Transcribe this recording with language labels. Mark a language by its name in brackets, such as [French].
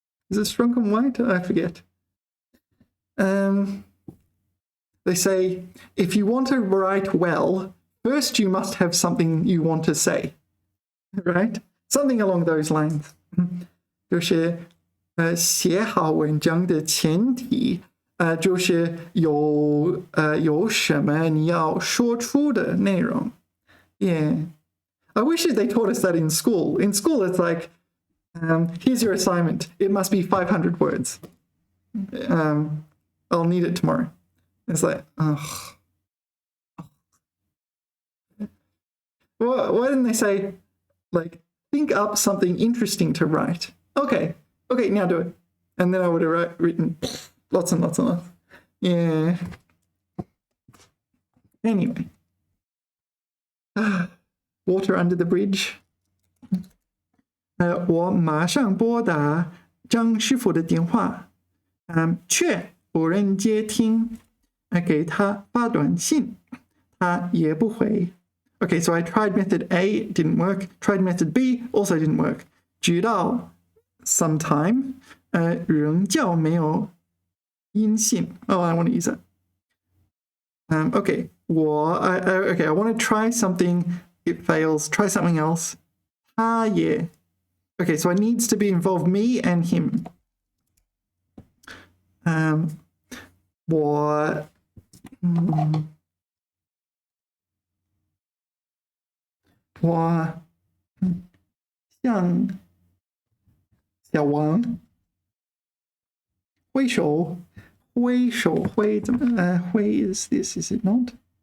[English] Is it Strunk and White? I forget. They say, if you want to write well, first you must have something you want to say, right? Something along those lines. [Chinese] 就是写好文章的前提就是有什么你要说出的内容。 [English] Yeah. I wish they taught us that in school. In school, it's like, here's your assignment. It must be 500 words. I'll need it tomorrow. It's like, ugh. Why didn't they say, like, think up something interesting to write? Okay, now do it. And then I would have written lots and lots and lots. Yeah. Anyway. Water under the bridge. [Chinese] 我马上拨打张师傅的电话，却不人接听，给他发短信，他也不回。 [English] Okay, so I tried method A, it didn't work. Tried method B, also didn't work. [Chinese] 直到 [English] sometime, [Chinese] 仍旧没有音信。 [English] Oh, I want to use that. Okay, okay, I want to try something. It fails. Try something else. [Chinese] 他也 [English] Okay, so it needs to be involve me and him. [Chinese] 我向小王挥手，挥怎么挥 [English] is this is it not？